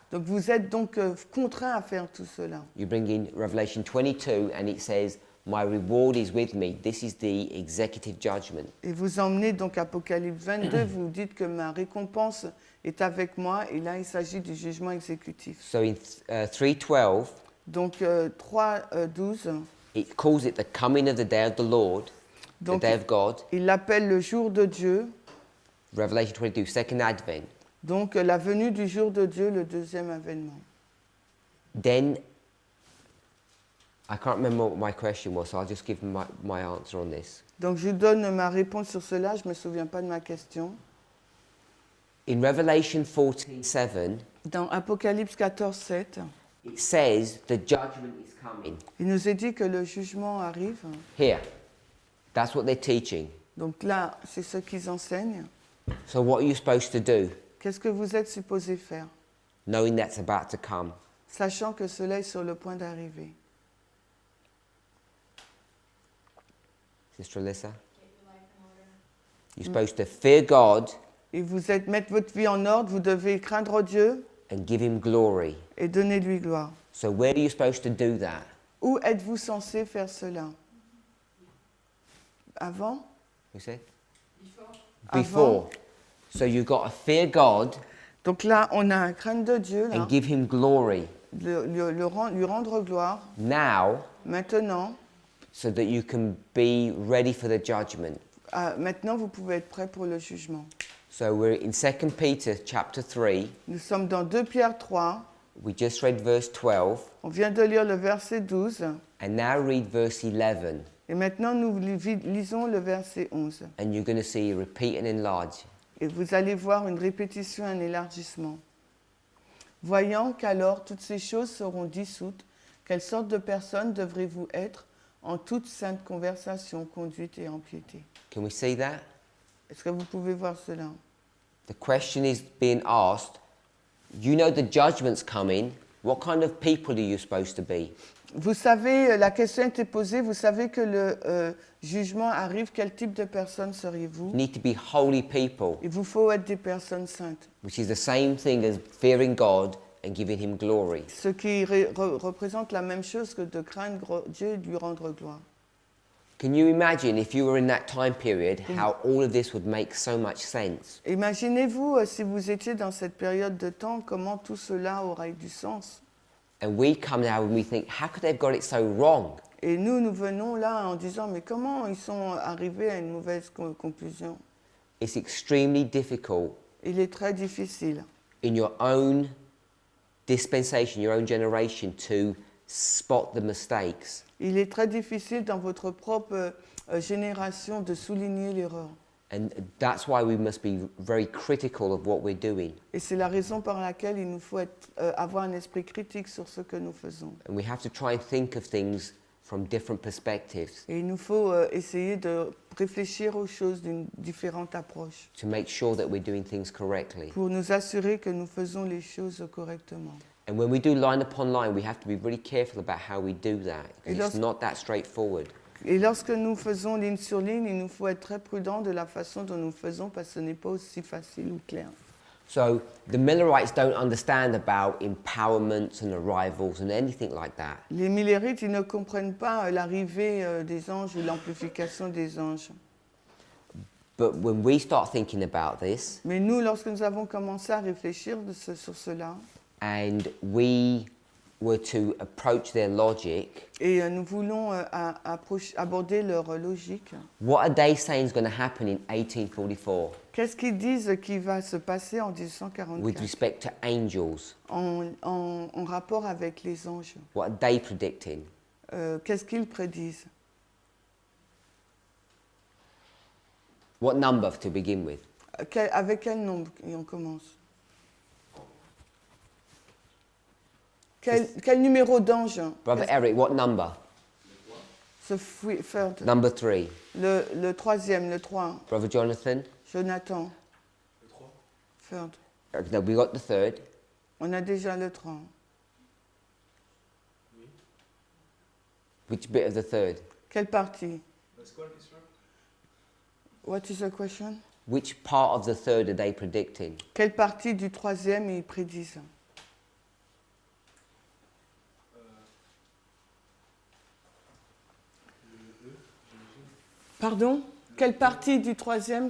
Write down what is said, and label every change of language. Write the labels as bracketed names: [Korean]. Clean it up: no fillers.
[French] Donc vous êtes donc contraint à faire tout cela. [English] You bring in Revelation 22 and it says, my reward is with me. This is the executive judgment. [French] Et vous emmenez donc Apocalypse 22, vous dites que ma récompense est avec moi, et là il s'agit du jugement exécutif. [English] So in 3:12, [French] Donc 3:12, [English] it calls it the coming of the day of the Lord, the [French] donc [English] day of God. [French] il l'appelle le jour de Dieu, [English] Revelation 22, second advent. [French] donc la venue du jour de Dieu, le deuxième avènement. [English] Then, I can't remember what my question was, so I'll just give my answer on this. [French] Donc je vous donne ma réponse sur cela, je ne me souviens pas de ma question. [English] In Revelation 14:7, [French] Dans Apocalypse 14:7, [English] it says the judgment is coming. [French] il nous est dit que le jugement arrive. [English] Here. That's what they're teaching. [French] Donc là, c'est ce qu'ils enseignent. [English] So what are you supposed to do, [French] Qu'est-ce que vous êtes supposé faire, [English] knowing that's about to come? [French] sachant que cela est sur le point d'arriver? [English] Sister Alyssa? Get your life in order. You're supposed to fear God [French] Et vous êtes mettre votre vie en ordre, vous devez craindre Dieu [English] and give him glory. [French] et donner lui gloire. [English] So where are you supposed to do that? [French] Où êtes-vous censé faire cela? Avant? [English] You said? Before. Before. So you've got to fear God [French] Donc là, on a un crainte de Dieu, là, [English] and give him glory [French] lui rendre gloire [English] now [French] maintenant. [English] so that you can be ready for the judgment. [French] Maintenant, vous pouvez être prêt pour le jugement. [English] So we're in 2 Peter chapter 3. [French] Nous sommes dans 2 Pierre 3. [English] We just read verse 12 [French] On vient de lire le verset 12. [English] and now read verse 11 [French] Et maintenant, nous lisons le verset 11. [English] and you're going to see repeat and enlarge. [French] Et vous allez voir une répétition, un élargissement. Voyant qu'alors toutes ces choses seront dissoutes, quelle sorte de personnes devrez-vous être en toute sainte conversation, conduite et en piété? [English] Can we see that? [French] Est-ce que vous pouvez voir cela? [English] The question is being asked, you know the judgment's coming, what kind of people are you supposed to be? [French] Vous savez, la question était posée, vous savez que le jugement arrive, quel type de personnes seriez-vous? [English] You need to be holy people, [French] Il vous faut être des personnes saintes. [English] which is the same thing as fearing God and giving him glory. [French] Ce qui représente la même chose que de craindre Dieu et de lui rendre gloire. [English] Can you imagine if you were in that time period how all of this would make so much sense? [French] Imaginez-vous si vous étiez dans cette période de temps, comment tout cela aurait du sens. [English] And we come now and we think, how could they have got it so wrong? [French] Et nous venons là en disant, mais comment ils sont arrivés à une mauvaise conclusion? [English] It's extremely difficult [French] Il est très difficile, [English] in your own dispensation, your own generation, to spot the mistakes. [French] il est très difficile dans votre propre génération de souligner l'erreur. [English] And that's why we must be very critical of what we're doing. [French] Et c'est la raison par laquelle il nous faut avoir un esprit critique sur ce que nous faisons. [English] And we have to try and think of things from different perspectives [French] Et il nous faut essayer de réfléchir aux choses d'une différente approche [English] to make sure that we're doing things correctly. [French] pour nous assurer que nous faisons les choses correctement. [English] And when we do line upon line, we have to be really careful about how we do that, [French] Et [English] because it's not that straightforward. [French] Et lorsque nous faisons ligne sur ligne, il nous faut être très prudent de la façon dont nous faisons parce que ce n'est pas aussi facile ou clair. [English] So the Millerites don't understand about empowerments and arrivals and anything like that. [French] Les Millerites, ils ne comprennent pas l'arrivée des anges ou l'amplification des anges. [English] But when we start thinking about this, [French] Mais nous, lorsque nous avons commencé à réfléchir sur cela, [English] and we were to approach their logic, [French] et nous voulons aborder leur logique, [English] what are they saying is going to happen in 1844 [French] qu'est-ce qu'ils disent qui va se passer en [English] with [French] 1844 [English] respect to angels? [French] en rapport avec les anges? [English] What are they predicting? [French] Qu'est-ce qu'ils prédisent? [English] What number to begin with? [French] Avec quel nombre on commence? Quel numéro d'ange? [English] Brother Eric, what number? The third. Number 3. [French] Le troisième, le 3. [English] Brother Jonathan? Jonathan. Third. No, we got the 3rd. [French] On a déjà le 3. [English] Which bit of the 3rd? [French] Quelle partie? [English] What is the question? Which part of the 3rd are they predicting? [French] Quelle partie du troisième ils prédisent? Pardon? Quelle partie du troisième?